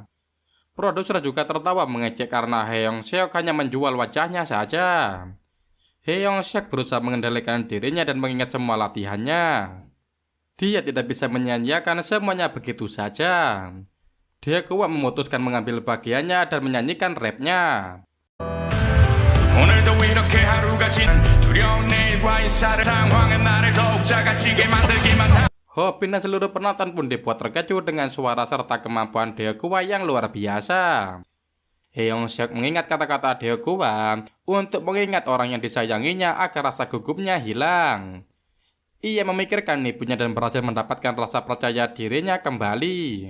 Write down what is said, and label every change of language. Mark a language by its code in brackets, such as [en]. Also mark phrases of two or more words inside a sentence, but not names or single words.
[id] Produser juga tertawa mengejek karena Heong Seok hanya menjual wajahnya saja. Heong Seok berusaha mengendalikan dirinya dan mengingat semua latihannya. Dia tidak bisa menyanyiakan semuanya begitu saja. Daegwa memutuskan mengambil bagiannya dan menyanyikan rapnya. [ko] 오늘도 이렇게 하루가 지난 두려운 내일과의 살을 상황은 나를 더욱 작아지게 만들기만 하. [id] Hobin dan seluruh penonton pun dibuat terkejut dengan suara serta kemampuan Daegwa yang luar biasa. Heong Seok mengingat kata-kata Daegwa untuk mengingat orang yang disayanginya agar rasa gugupnya hilang. Ia memikirkan ibunya dan berhasil mendapatkan rasa percaya dirinya kembali.